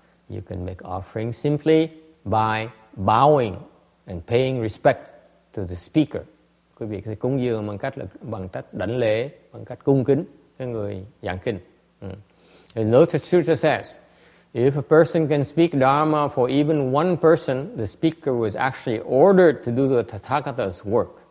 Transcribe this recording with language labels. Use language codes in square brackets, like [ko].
[en] You can make offerings simply by bowing and paying respect to the speaker. [vi] Quý vị có thể cúng dường bằng cách đảnh lễ, bằng cách cung kính cái người giảng kinh. [en] The Lotus Sutra says, if a person can speak Dharma for even one person, the speaker was actually ordered to do the Tathagata's work.